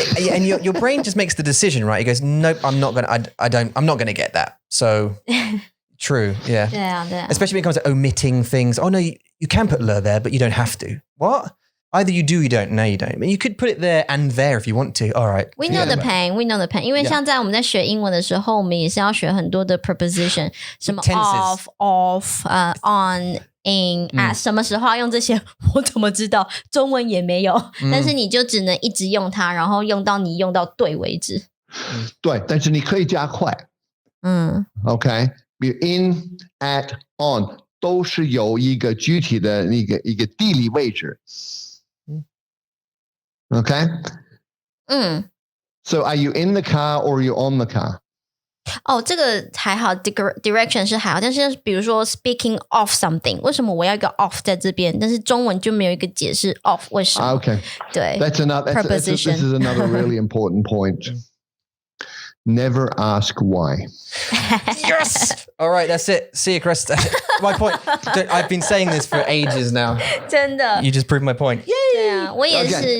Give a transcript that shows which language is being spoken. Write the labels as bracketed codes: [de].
[en] And your brain just makes the decision, right? It goes, nope, I'm not gonna get that. So true, yeah. Yeah. Especially when it comes to omitting things. Oh no, you can put le there, but you don't have to. What? Either you do, you don't. No, you don't. I mean, you could put it there and there if you want to. All right. We know the pain. [zh] 因为像在我们在学英文的时候，我们也是要学很多的 preposition， 什么 [en] off, on, in， [zh] 什么时候要用这些，我怎么知道？中文也没有，但是你就只能一直用它，然后用到你用到对为止。对，但是你可以加快。 OK， 比如 [en] in, at, on [zh] 都是有一个具体的一个地理位置。 [en] Okay. So are you in the car or are you on the car? [zh] 这个还好 direction 是还好，但是比如说 [en] speaking of something， [zh] 为什么我要一个 of 在这边，但是中文就没有一个解释 of 为什么。 [en] Okay. 对。 This is another really important point. Never ask why. Yes! All right, that's it. See you, Chris. My point. I've been saying this for ages now. [zh] 真的。 [en] You just proved my point. Yay! [zh] 对啊，我也是